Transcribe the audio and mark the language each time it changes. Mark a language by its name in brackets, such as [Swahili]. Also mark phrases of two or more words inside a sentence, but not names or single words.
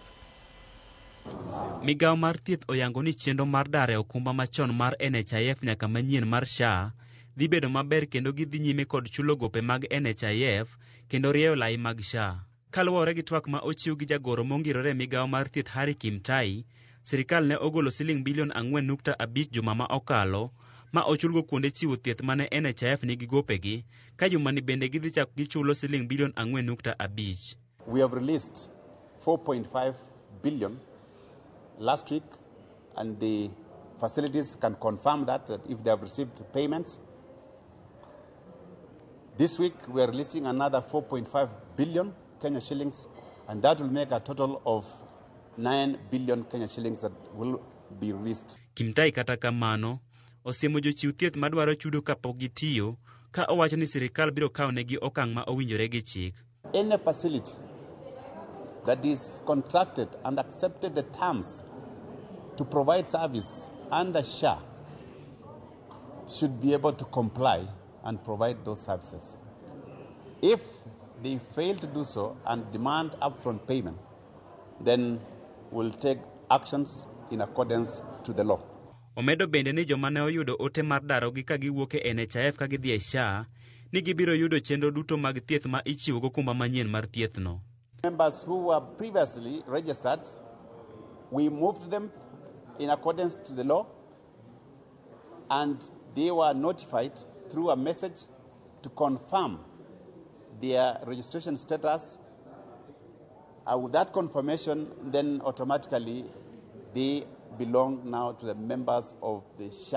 [Luo (Kenya and Tanzania)] Migawo mar thieth oyango ni chenro mar dare okumba machon mar NHIF nyaka manyien mar SHA dhi bedo maber kendo gidhi nyime kod chulo gope mag NHIF kendo rieyo lai mag SHA. Kaluwore gi twak ma ochiw gi jagoro mongirore migawo mar thieth Harry Kimtai, sirikal ne ogolo siling bilion 4.5 juma ma okalo ma ochulgo kuonde chiwo thieth mane NHIF nigi gopegi, ka jumani bende gidhi chako gichulo siling bilion 4.5. [English] We have released 4.5 billion last week, and the facilities can confirm that if they have received payments. This week we are releasing another 4.5 billion Kenya shillings, and that will make a total of 9 billion Kenya shillings that will be released. [Luo (Kenya and Tanzania)] Kimtai kata kamano osiemo jochiw thieth madwaro chudo kapok gitiyo, ka owacho ni sirikal biro kawo negi okang' ma owinjore gi chik. [English] Any facility that is contracted and accepted the terms to provide service under SHA should be able to comply and provide those services. If they fail to do so and demand upfront payment, then we'll take actions in accordance to the law. [Luo (Kenya and Tanzania)] Omedo bende ni joma ne oyudo ote mar darogi ka giwuok e NHIF ka gidhi e SHA ni gibiro yudo chenro duto mag thieth ma ichiwo go kumba manyien mar thiethno. [English] Members who were previously registered, we moved them in accordance to the law, and they were notified through a message to confirm their registration status. With that confirmation, then automatically they belong now to the members of the SHA.